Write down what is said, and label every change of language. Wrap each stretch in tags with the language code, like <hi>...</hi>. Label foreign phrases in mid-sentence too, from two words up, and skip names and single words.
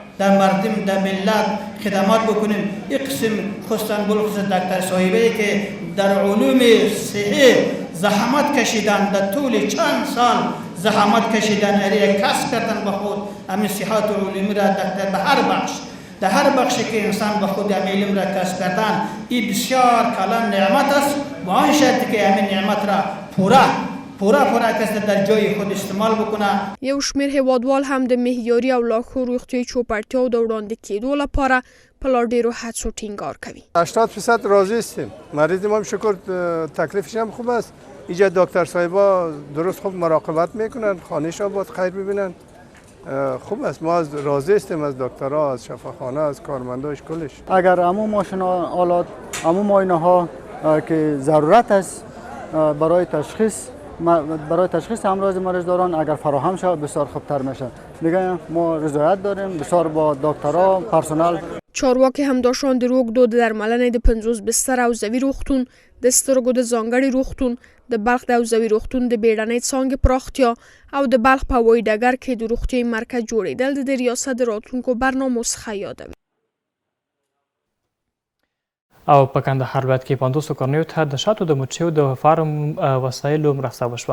<fa>در مردم در ملت خدمات بکنیم. یک قسم خصوصا بلخصوص دکتر صاحبی که در علوم صحی زحمت کشیدن در طول چند سال زحمت کشیدن یک کسب کردن به خود همین صحت علومی را دکتر به هر بخش در هر بخشی که انسان به خود علم را کسب کردن این بسیار کلان نعمت است و آن شرطی که همین نعمت را پورا کس در جای خود استعمال بکنه.</fa> <ps>یو شمیر هیوادوال هم د معیاري او لارښوونو روغتیایي چوپړتیاو د وړاندې کېدو لپاره په لا ډېرو هڅو ټینګار کوي.</ps> <fa>80% راضی هستیم. مریض ما شکر تکلیفش هم خوب است. اینجا دکتر صاحبا درست خوب مراقبت میکنن، خانه‌ش باید خیر ببینن. خوب است، ما راضی هستیم از دکترها، از شفاخانه، از کارمنداش کلش. اگر همو ماشین آلات، همو معاینه ها که ضرورت است برای تشخیص امراض مریضداران اگر فراهم شود بسیار خوبتر میشه. دیگه ما رضایت داریم بسیار با دکترها، پرسنل.</fa> <ps>چارواکي همداشان د روږدو د درملنې د 50 بستر حوزوي روغتون د سترګو د ځانګړي روغتون د بلخ د حوزوي روغتون د بیړنۍ څانګې پراختیا او د بلخ په هوایي ډګر کې د روغتیایي مرکز جوړېدل د ریاست د راتلونکو برنامو څخه یادوي. او په کندهار ولایت کې 500 کورنیو ته د شاتو د مچیو د فارم وسایلو مرسته وشوه.</ps>